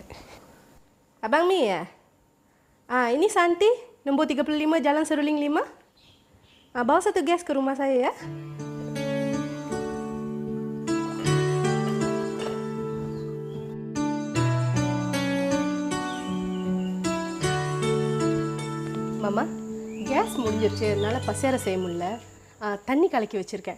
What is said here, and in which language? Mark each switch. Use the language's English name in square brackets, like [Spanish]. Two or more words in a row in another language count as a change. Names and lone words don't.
[Malay] Abang Mi ya? Ini Santi, nombor 35 Jalan Seruling 5. Bawa satu gas ke rumah saya ya. [Tamil] மாமா, கேஸ் முடிஞ்சிருச்சு, என்னால் பசியார செய்ய முடியல. தண்ணி கலக்கி வச்சுருக்கேன்.